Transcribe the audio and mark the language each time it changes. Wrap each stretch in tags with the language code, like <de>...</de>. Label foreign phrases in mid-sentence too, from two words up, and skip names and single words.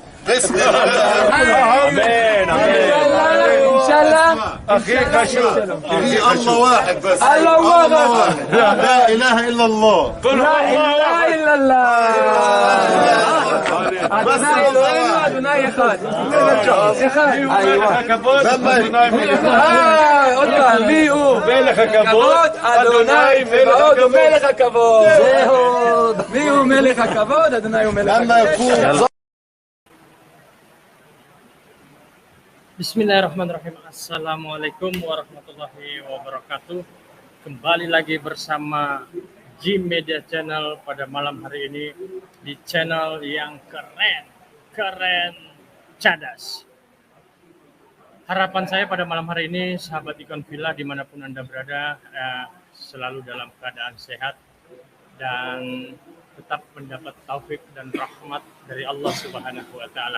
<ar>بسم الله. امين امين ان شاء الله. اخيك اشوف في الله واحد بس. الله واحد لا اله الا الله. قل لا اله الا الله.</ar> <he>אדוני אחד. אחד. אייווה. מי הוא? מלך הכבוד. אדוני מאוד הוא מלך הכבוד. מי הוא מלך הכבוד? אדוני הוא מלך הכבוד.</he> <ar>بسم الله الرحمن الرحيم. السلام عليكم ورحمة الله وبركاته.</ar> <id>Kembali lagi bersama G Media Channel pada malam hari ini di channel yang keren, cadas. Harapan saya pada malam hari ini, sahabat Ikon Villa dimanapun Anda berada, selalu dalam keadaan sehat dan tetap mendapat taufik dan rahmat dari Allah</id> <ar>سبحانه وتعالى.</ar>